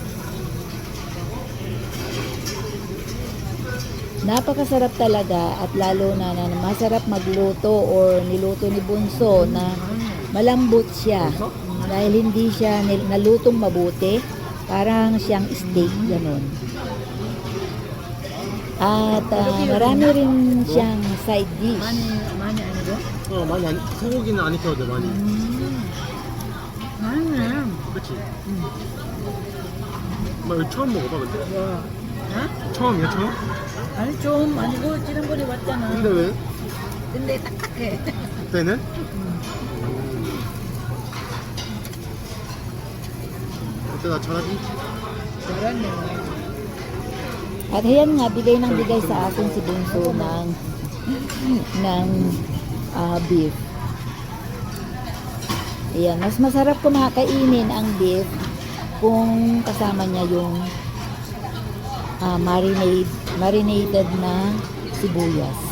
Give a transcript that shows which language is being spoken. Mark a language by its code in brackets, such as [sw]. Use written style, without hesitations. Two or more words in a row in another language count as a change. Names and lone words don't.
[tl] Napakasarap talaga at lalo na masarap magluto or niluto ni Bunso na malambot siya dahil hindi siya nalutong mabuti, parang siyang steak ganun. At marami rin siyang side dish. [ko] 많이 안, 소고기는 안 익혀도 돼 많이. 그렇지. 엄마 이거 처음 먹어봐 근데? 처음이야 처음? 아니 좀 아니고 지난번에 왔잖아. 근데 왜? 근데 딱딱해. 그때는? 그때 나 잘하지? 잘했네. [tl] At ayan nga, bigay ng bigay sa akin si Bunso ng beef. Ayan, mas masarap kumakainin ang beef kung kasama niya yung marinated na sibuyas.